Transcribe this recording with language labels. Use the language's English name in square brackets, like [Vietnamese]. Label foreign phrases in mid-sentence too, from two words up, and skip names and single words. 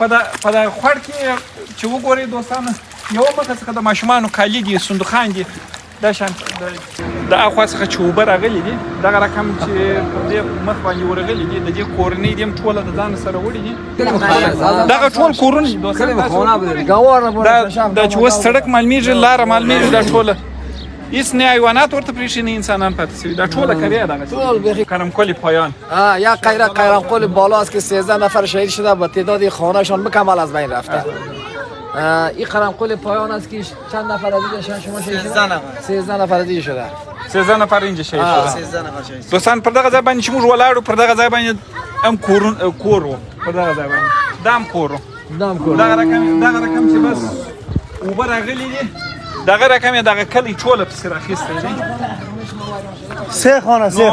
[Pashto] دا خوړ کې چې وګورئ دوستانو یوه مخه څخه د ماشومانو کالي دي صندوقان دي دا شان د اخوا څخه چې اوبه راغلي دي دغه رقم چې پر دې مخ باندې ورغلي دي د دې کورنۍ دي هم ټوله د ځان سره وړي دي دغه ټول کورونه دي دوستان دا چې اوس سړک معلومیږي لاره معلومیږي دا ټوله هیڅ نه حیوانات ورته پرېښي نه انسانان پاتې شوي دا ټوله کریه دغه کرمکل پایان [Persian] یا قیرمکل بالا است که 13 نفر شهید شده و تعداد خانهشان مکمل از بین رفته این قرمقل پایان است که چند نفر دیگه شما شهید شده 13 نفر دیگه شده 13 نفر اینجا شهید شده 13 نفر شهید [Pashto] دوستان پر دغه ځای باندې چې موږ ولاړو پر دغه ځای باندې هم کور و پر دغه ځای باندې دا هم کور و دغه رقم چې بس اوبه راغلي دي دغه رقم یې دغه کلی ټوله پسې راخیستی دی [Persian] سه خانه